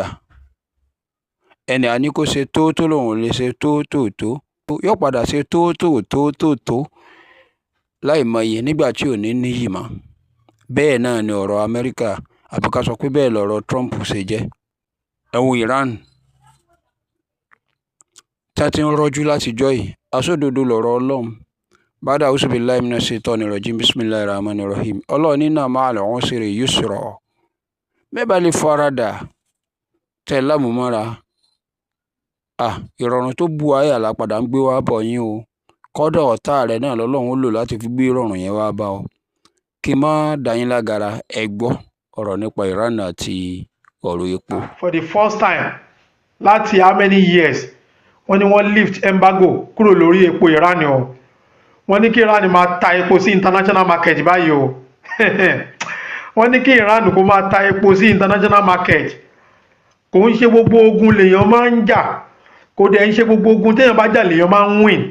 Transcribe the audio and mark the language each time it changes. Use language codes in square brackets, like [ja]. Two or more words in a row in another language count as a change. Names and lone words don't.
[yo] Ẹni àní kó ṣe tó lòun ò lè ṣe tó yóò padà ṣe tó láì mọye nígbà tí ò ní níyì mọ́. Bẹ́ẹ̀ náà ni ọ̀rọ̀ Amẹ́ríkà, àbí ká sọ pé bẹ́ẹ̀ lọ̀rọ̀ Trump ṣe jẹ́. Ẹ wo Iran tá ti ń rọ́jú látijọ́ yìí, aṣódodo lọ̀rọ̀ Ọlọ́run. [ar] Bàdà أعوذ بالله من الشيطان الرجيم بسم الله الرحمن الرحيم. Ọlọ́run إن مع العسر يسرا. [yo] Bẹ́ẹ̀ bá lè faradà tẹ̀ lámùmọ́ra, ìrọ̀rùn tó bu ayé àlápadà ń gbé wá bọ̀ yín o. Kọ́dọ̀ ọ̀tá rẹ̀ náà lọ́lọ́run ó lò láti fi gbé ìrọ̀rùn yẹn wá bá ọ. Kí n má dá yín lágara, ẹ gbọ́ ọ̀rọ̀ nípa Iran àti ọ̀rọ̀ epo. [en] For the first time [yo] láti [en] how many years [yo] wọ́n ní wọ́n [en] lift embargo [yo] kúrò lórí epo Iran o. Wọ́n ní kí Iran máa ta epo sí [en] international market [yo] báyìí o. Wọ́n ní kí Iran kó máa ta epo sí [en] international market. [yo] Kò ń ṣe gbogbo ogun lèèyàn máa ń jà, kò dẹ̀ ń ṣe gbogbo ogun téèyàn bá jà lèèyàn máa ń win.